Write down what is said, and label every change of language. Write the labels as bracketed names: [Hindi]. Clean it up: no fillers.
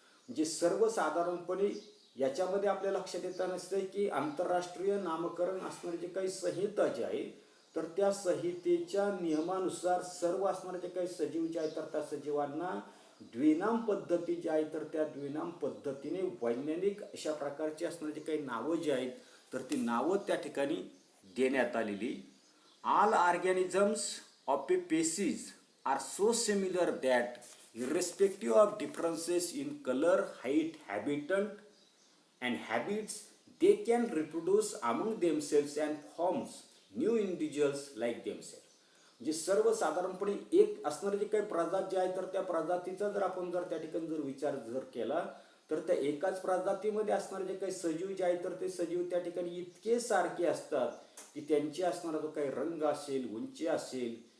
[Marathi] म्हणजे सर्वसाधारणपणे याच्यामध्ये आपल्या लक्षात येतं नसतं की आंतरराष्ट्रीय नामकरण असणारे जे काही संहिता जी आहे तर त्या संहितेच्या नियमानुसार सर्व असणारे जे काही सजीव जे आहेत तर त्या सजीवांना द्विनाम पद्धती जी आहे तर त्या द्विनाम पद्धतीने वैज्ञानिक अशा प्रकारची असणारे जे काही नावं जी आहेत तर ती नावं त्या ठिकाणी देण्यात आलेली. [English] All organisms of a species are so similar that irrespective of differences in color, height, habitat and habits, they can reproduce among themselves and forms new individuals like themselves. [Marathi] म्हणजे सर्वसाधारणपणे एक असणारे जे काही प्रजात जे आहे तर त्या प्रजातीचा जर आपण जर त्या ठिकाणी जर विचार जर केला तर त्या एकाच प्रजातीमध्ये असणारे जे काही सजीव जे आहे तर ते सजीव त्या ठिकाणी इतके सारखे असतात की त्यांची असणारा जो काही रंग असेल, उंची असेल,